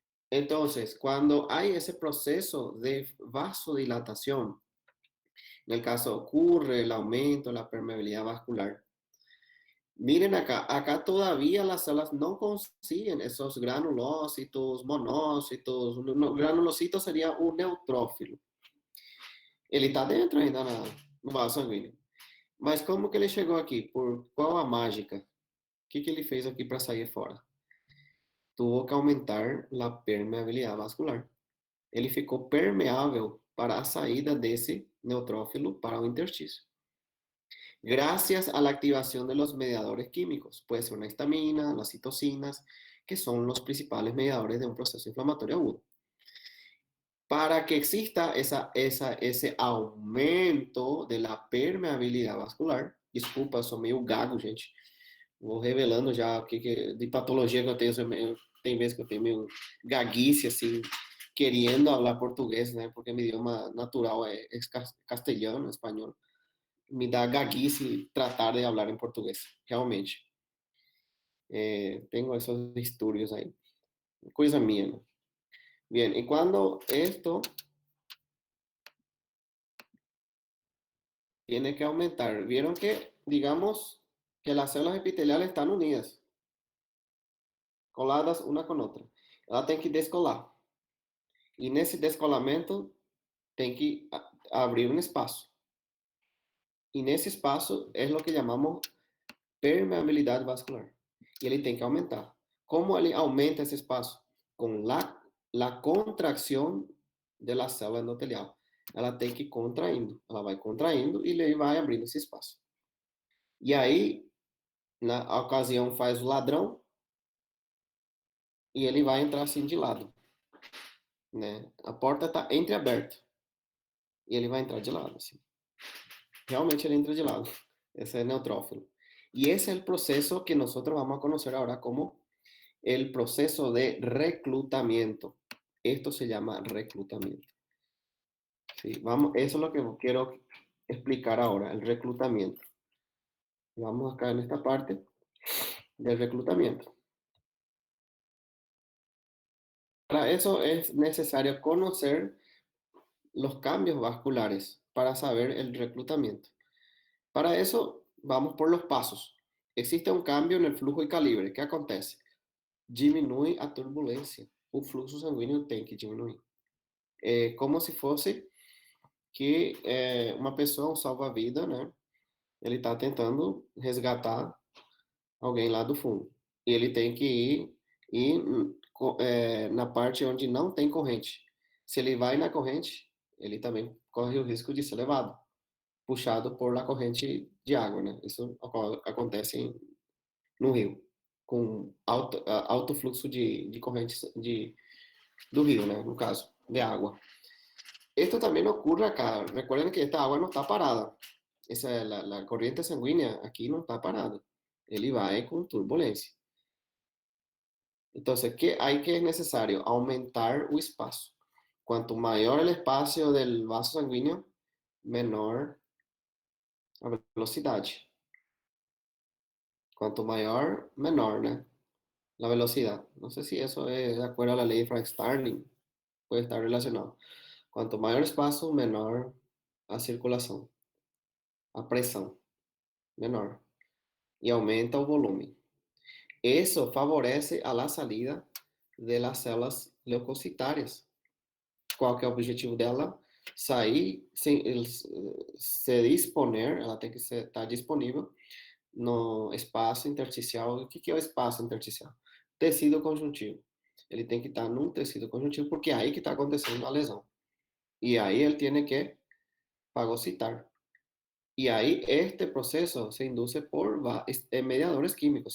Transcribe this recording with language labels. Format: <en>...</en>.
<es>Entonces, cuando hay ese proceso de vasodilatación, en el caso ocurre el aumento de la permeabilidad vascular. Miren acá todavía las células no consiguen esos granulocitos, monocitos. Un granulocito sería un neutrófilo.</es> <pt>Ele está dentro ainda no vaso sanguíneo. Mas como que ele chegou aqui? Por qual a mágica? O que ele fez aqui para sair fora?</pt> <es>Tuvo que</es> <pt>aumentar a permeabilidade vascular. Ele ficou permeável para a saída desse neutrófilo para o interstício.</pt> <es>Gracias a la activación de los mediadores químicos, puede ser una histamina, las citocinas, que son los principales mediadores de un proceso inflamatorio agudo. Para que exista ese aumento de la permeabilidad vascular,</es> <pt>desculpa, eu sou meio gago, gente. Vou revelando já o que de patologia que eu tenho. Tem vezes que eu tenho meio gaguice, assim, querendo falar português, né? Porque meu idioma natural é castelhano, espanhol. Me dá gaguice tratar de falar em português, realmente. Tenho esses distúrbios aí. Coisa minha, ¿no?</pt> <es>Bien, y cuando esto tiene que aumentar, vieron que, digamos, que las células epiteliales están unidas, coladas una con otra.</es> <pt>Ela tem que descolar. E nesse descolamento tem que abrir um espaço. E nesse espaço é o que chamamos permeabilidade vascular. E ele tem que aumentar. Como ele aumenta esse espaço? Com la contracção da célula endotelial. Ela tem que ir contraindo. Ela vai contraindo e ele vai abrindo esse espaço. E aí, na ocasião, faz o ladrão e ele vai entrar assim de lado, né? A porta está entreaberta e ele vai entrar de lado, assim. Realmente ele entra de lado.</pt> <es>Ese es neutrófilo. Y ese es el proceso que nosotros vamos a conocer ahora como el proceso de reclutamiento. Esto se llama reclutamiento. ¿Sí? Vamos, eso es lo que quiero explicar ahora, el reclutamiento. Vamos acá en esta parte del reclutamiento. Para eso es necesario conocer los cambios vasculares para saber el reclutamiento. Para eso, vamos por los pasos. Existe un cambio en el flujo y calibre. ¿Qué acontece?</es> <pt>Diminui a turbulência. O fluxo sanguíneo tem que diminuir. É como se fosse que uma pessoa, um salva-vida, né? Ele está tentando resgatar alguém lá do fundo. E ele tem que ir na parte onde não tem corrente. Se ele vai na corrente, ele também corre o risco de ser levado, puxado por la corrente de água, né? Isso acontece no rio, com alto fluxo de corrente do rio, né? No caso, de agua.</pt> <es>Esto también ocurre acá. Recuerden que esta agua no está parada. La corriente sanguínea aquí no está parada.</es> <pt>Ele vai con turbulencia.</pt> <es>Entonces, ¿qué hay que es necesario? Aumentar el espacio. Cuanto mayor el espacio del vaso sanguíneo, menor la velocidad. Cuanto mayor, menor, ¿no? La velocidad. No sé si eso es de acuerdo a la ley de Frank-Starling. Puede estar relacionado. Cuanto mayor espacio, menor a circulación, a presión, menor. Y aumenta el volumen. Eso favorece a la salida de las células leucocitarias.</es> <pt>Qual que é o objetivo dela? Sair, se disponer, ela tem que estar disponível no espaço intersticial. O que é o espaço intersticial? Tecido conjuntivo. Ele tem que estar num tecido conjuntivo, porque é aí que está acontecendo a lesão. E aí ele tem que fagocitar.</pt> <es>Y ahí este proceso se induce por mediadores químicos.</es>